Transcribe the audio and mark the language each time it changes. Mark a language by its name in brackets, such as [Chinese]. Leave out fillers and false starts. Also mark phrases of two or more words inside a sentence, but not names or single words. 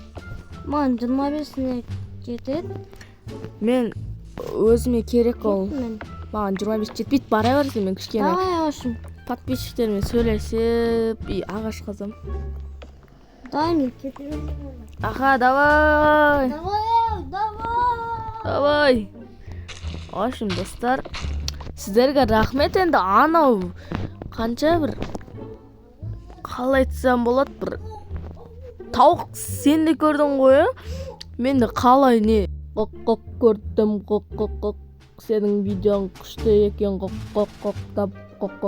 [Kazakh] Маған 25-іне жетеді. Мен өзіме керек ол. Маған 25 жетпейді, бара берсем мен кішкене. Давай, ашым. Подписчиктермен сөйлесіп, ағаш қазам. Дай мен кетемін. Аха, давай. Давай. [Russian] В общем, [Kazakh] достар, сіздерге рахмет. Енді анау қанша бір қалай айтсам болады, бір тауық сен де көрдің ғой, мен де қалай не қоқ көрдім, қоқ сенің видеоң күшті екен, қоқ тап қоқ.